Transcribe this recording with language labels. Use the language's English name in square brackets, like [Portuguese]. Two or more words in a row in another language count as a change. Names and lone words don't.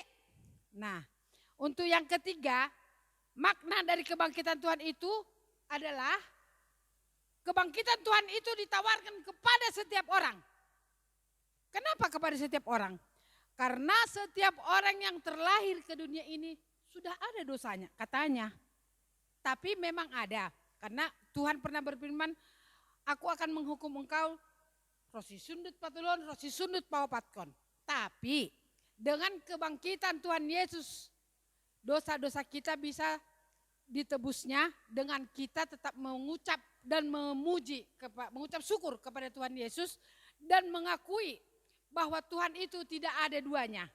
[Indonesian] Nah, untuk yang ketiga, makna dari kebangkitan Tuhan itu adalah kebangkitan Tuhan itu ditawarkan kepada setiap orang. Kenapa kepada setiap orang? Karena setiap orang yang terlahir ke dunia ini sudah ada dosanya katanya. Tapi memang ada. Karena Tuhan pernah berfirman, aku akan menghukum engkau [Batak Simalungun] rosi sundut patulon, rosi sundut pawapatkon. [Indonesian] Tapi dengan kebangkitan Tuhan Yesus, dosa-dosa kita bisa ditebusnya dengan kita tetap mengucap dan mengucap syukur kepada Tuhan Yesus dan mengakui bahwa Tuhan itu tidak ada duanya.